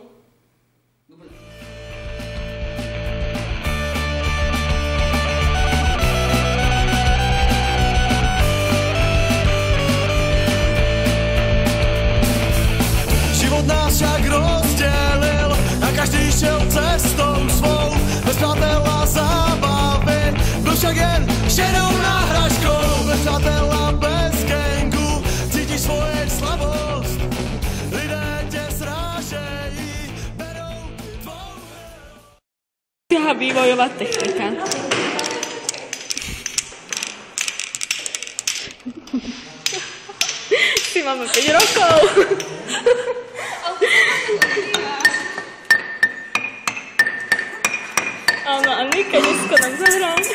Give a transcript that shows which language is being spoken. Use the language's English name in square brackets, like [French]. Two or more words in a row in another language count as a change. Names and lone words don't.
[Slovak] Dobre. [Czech] Život nás však rozdělil a každý šel cestou svou. Bez přátel a zábavy, byl však jen šedou náhražkou. Bez přátel a bez gangu, cítíš svoje slabost. Lidé tě srážejí, berou tvou... Jaká vývojová technika. [Slovak] Si máme 5 rokov. Áno, a Nika dneska nám zahrá.